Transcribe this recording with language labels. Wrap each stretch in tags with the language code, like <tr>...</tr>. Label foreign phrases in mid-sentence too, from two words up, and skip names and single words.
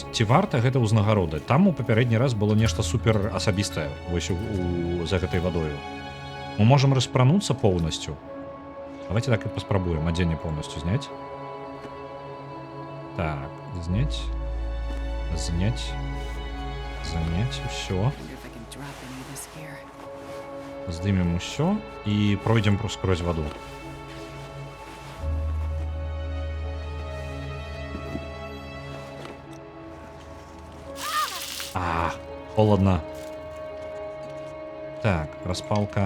<be>Ці варта гэта ўзнагароды? Там у папярэдні раз было нешта супер асабістае вось за гэтай вадою. Мы можам распрануцца поўнасцю. Давайте так і паспрабуем адзенне поўнасцю зняць. Так, зняць. Занять, усё.</be> <en>Wonder if I can drop any of this gear.</en> <be>Здымем усё і пройдзем скрозь ваду. Холодно. Так, распалка.</be>